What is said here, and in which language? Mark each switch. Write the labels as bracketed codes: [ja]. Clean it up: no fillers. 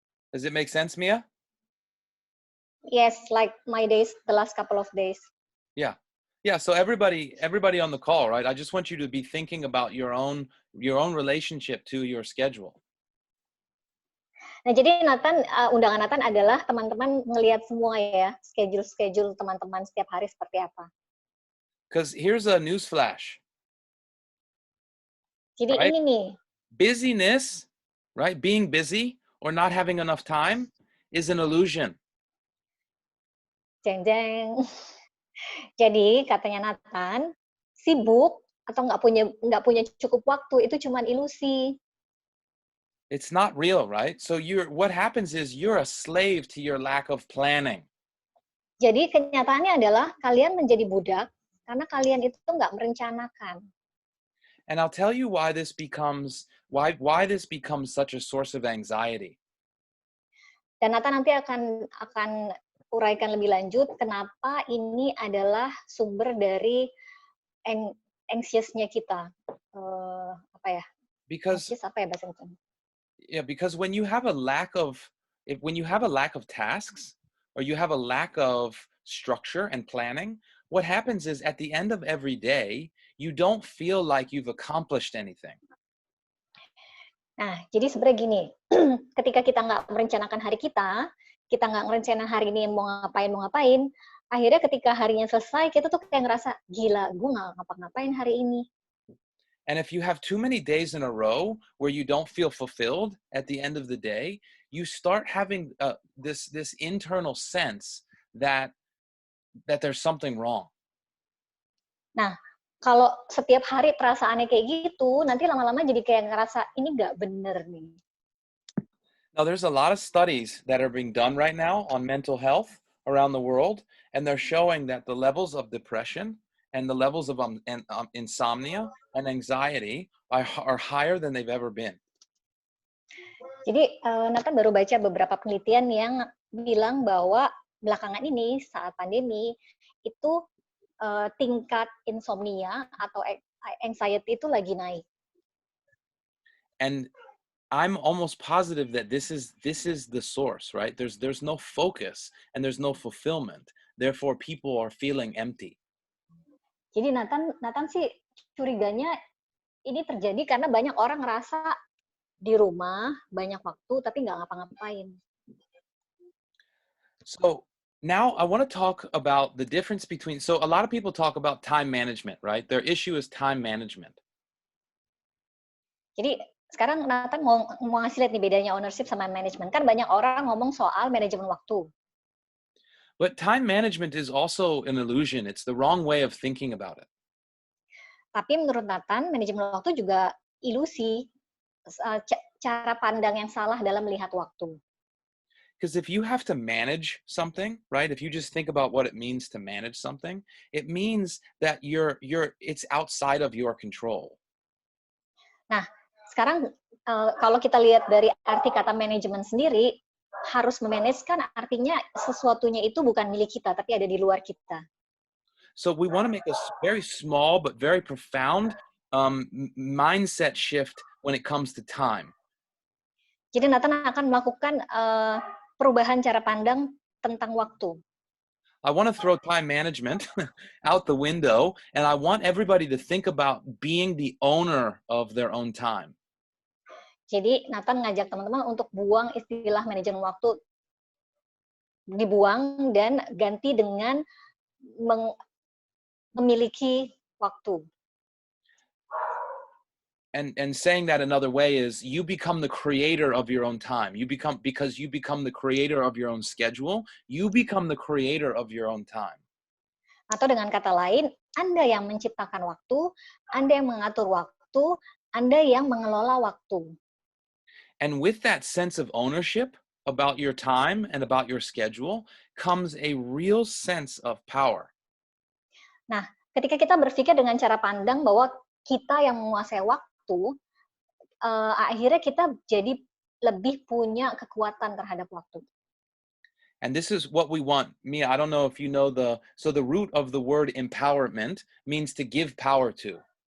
[en] Does it make sense, Mia? Yes, like my days, the last couple of days. Yeah. Yeah, so everybody on the call, right? I just want you to be thinking about your own relationship to your schedule. [id] Nah, jadi Nathan, undangan Nathan adalah teman-teman ngelihat semua ya, schedule teman-teman setiap hari seperti apa. [en] Because here's a news flash. [id] Jadi [en] Right. [id] ini nih, [en] Busyness, right? Being busy or not having enough time is an illusion. jeng-jeng. [id] Jadi katanya Nathan, sibuk atau nggak punya cukup waktu itu cuman ilusi. [en] It's not real, right? So what happens is you're a slave to your lack of planning. [id] Jadi kenyataannya adalah kalian menjadi budak karena kalian itu nggak merencanakan. [en] And I'll tell you why this becomes such a source of anxiety. [id] Dan Nathan nanti akan uraikan lebih lanjut kenapa ini adalah sumber dari anxiousnya kita. Apa ya? [en] Because [id] Anxious apa ya bahasa Inggrisnya? [en] yeah, because when you have a lack of tasks or you have a lack of structure and planning, what happens is at the end of every day, you don't feel like you've accomplished anything. [id] Nah, jadi sebenarnya gini, ketika kita nggak merencanakan hari kita nggak merencanakan hari ini mau ngapain, akhirnya ketika harinya selesai, kita tuh kayak ngerasa, gila, gue nggak ngapa-ngapain hari ini. [en] And if you have too many days in a row where you don't feel fulfilled at the end of the day, you start having this internal sense that there's something wrong. [id] Nah, kalau setiap hari perasaannya kayak gitu, nanti lama-lama jadi kayak ngerasa, ini nggak bener nih. [en] Now, there's a lot of studies that are being done right now on mental health around the world, and they're showing that the levels of depression and the levels of insomnia and anxiety are higher than they've ever been. [id] Jadi, Nathan baru baca beberapa penelitian yang bilang bahwa belakangan ini, saat pandemi, itu tingkat insomnia atau anxiety itu lagi naik. [en] And I'm almost positive that this is the source, right? There's no focus and there's no fulfillment. Therefore, people are feeling empty. [id] Jadi Nathan sih curiganya ini terjadi karena banyak orang ngerasa di rumah banyak waktu tapi nggak ngapa-ngapain. [en] So now I want to talk about the difference between, so a lot of people talk about time management, right? Their issue is time management. [id] Jadi sekarang Nathan mau ngasih lihat nih bedanya ownership sama management. Kan banyak orang ngomong soal manajemen waktu. [en] But time management is also an illusion. It's the wrong way of thinking about it. [id] Tapi menurut Nathan, manajemen waktu juga ilusi, cara pandang yang salah dalam melihat waktu. [en] Because if you have to manage something, right? If you just think about what it means to manage something, it means that it's outside of your control. [id] Nah, sekarang kalau kita lihat dari arti kata manajemen sendiri, harus memanage kan artinya sesuatunya itu bukan milik kita, tapi ada di luar kita. [en] So we want to make a very small but very profound mindset shift when it comes to time. [id] Jadi Nathan akan melakukan perubahan cara pandang tentang waktu. [en] I want to throw time management out the window, and I want everybody to think about being the owner of their own time. [id] Jadi Nathan ngajak teman-teman untuk buang istilah manajemen waktu, dibuang dan ganti dengan memiliki waktu. [en] And saying that another way is you become the creator of your own time. Because you become the creator of your own schedule, you become the creator of your own time. [id] Atau dengan kata lain, Anda yang menciptakan waktu, Anda yang mengatur waktu, Anda yang mengelola waktu. [en] And with that sense of ownership, about your time and about your schedule comes a real sense of power. [id] Nah, ketika kita berpikir dengan cara pandang bahwa kita yang menguasai waktu, akhirnya kita jadi lebih punya kekuatan terhadap waktu. [en] And this is what we want. Mia, I don't know if you know the root of the word empowerment means to give power to.